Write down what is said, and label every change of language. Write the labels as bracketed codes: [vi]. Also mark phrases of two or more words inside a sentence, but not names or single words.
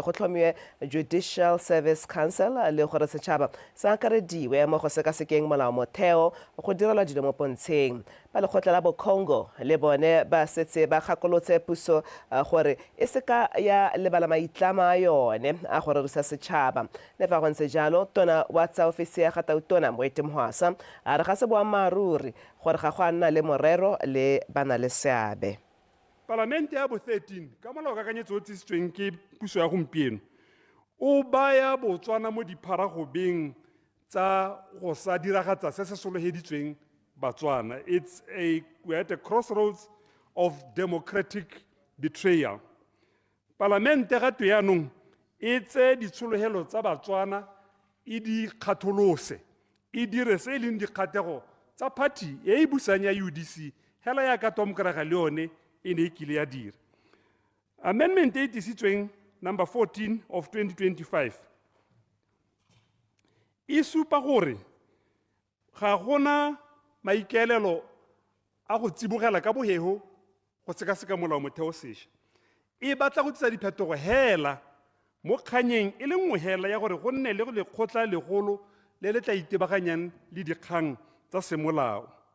[tn] go tlhomiwe Judicial Service Council le gore setšhaba sa akarediwe mo go sekasekeng molao motheo go direlwa dilo mo pontsheng ba lekgotla la Congo le bone ba setse ba gakolotse puso gore e seka ya lebala maitlama yone a gore re sa setšhaba le fa go ntse jalo tona wa tsa ofisi ya gatautona Moetemhwasa a re ga se boammaaruri gore ga go a nna le morero le bana le seabe Parlamente ya bo 13 ka molaokakanyetso o tlisitsweng ke puso ya gompieno o baya Botswana mo dipharagobeng tsa go sa diragatsa se se sologeditsweng Batswana. [en] We're at a crossroads of democratic betrayal. [tn] Parlamente gato yaanong e tse ditshologelo tsa Batswana e di kgatholose e dire se e leng dikgatego tsa party e busang ya UDC hela ya ka tomkaraga le yone e ne e kile ya dira. Amendment e tlisitsweng [en] number 14 of 2025 [tn] e supa gore ga gona maikaelelo a go tsibogela ka bohego go sekaseka molao motheo sešwa e batla go tlisa diphetogo hela mo kganyeng e le nngwe hela ya gore go nne le lekgotla legolo le le tla itebaganyang le dikgang tsa semolao